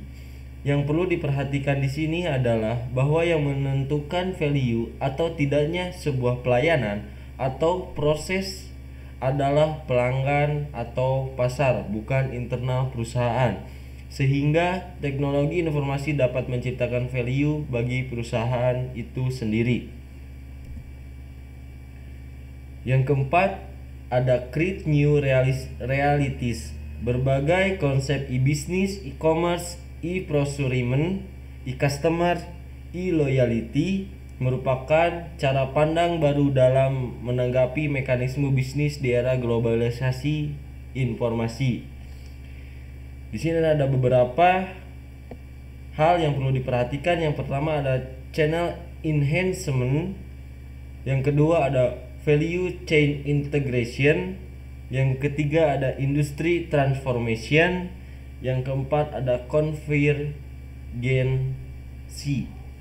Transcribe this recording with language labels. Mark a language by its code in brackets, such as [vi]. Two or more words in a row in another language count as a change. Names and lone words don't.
[id] Yang perlu diperhatikan di sini adalah bahwa yang menentukan value atau tidaknya sebuah pelayanan atau proses adalah pelanggan atau pasar, bukan internal perusahaan. Sehingga teknologi informasi dapat menciptakan value bagi perusahaan itu sendiri. Yang keempat, ada [en] create new realities. [id] Berbagai konsep [en] e-business, e-commerce, e-procurement, e-customer, e-loyalty [id] merupakan cara pandang baru dalam menanggapi mekanisme bisnis di era globalisasi informasi. Di sini ada beberapa hal yang perlu diperhatikan. Yang pertama ada [en] channel enhancement, [id] yang kedua ada [en] value chain integration, [id] yang ketiga ada [en] industry transformation, [id] yang keempat ada konvergensi.